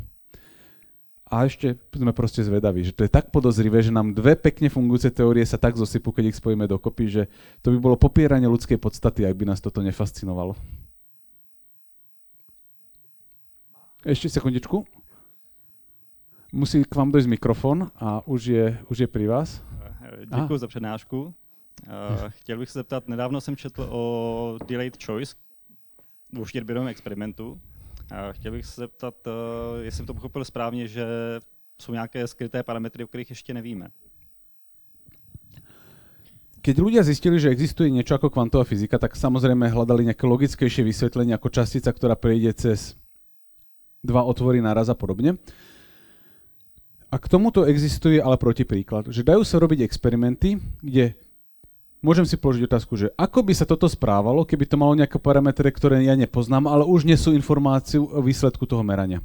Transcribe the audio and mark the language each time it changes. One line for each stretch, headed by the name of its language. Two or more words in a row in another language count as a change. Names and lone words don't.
Slovak: A ešte sme proste zvedaví, že to je tak podozrivé, že nám dve pekne fungujúce teórie sa tak zosypú, keď ich spojíme dokopy, že to by bolo popieranie ľudskej podstaty, ak by nás toto nefascinovalo. Ešte sekundičku. Musí k vám dojsť mikrofon a už je pri vás.
Czech: Děkuji za přednášku. Chtěl bych se zeptat, nedávno jsem četl o
English: delayed choice
Czech: v uštěrběrovém experimentu. Chtěl bych se zeptat, jestli jsem to pochopil správně, že jsou nějaké skryté parametry, o kterých ještě nevíme.
Slovak: Keď ľudia zistili, že existuje niečo ako kvantová fyzika, tak samozrejme hľadali nejaké logickejšie vysvetlenie ako častica, ktorá prejde cez dva otvory naraz a podobne. A k tomuto existuje ale protipríklad, že dajú sa robiť experimenty, kde môžem si položiť otázku, že ako by sa toto správalo, keby to malo nejaké parametre, ktoré ja nepoznám, ale už nesú informáciu o výsledku toho merania.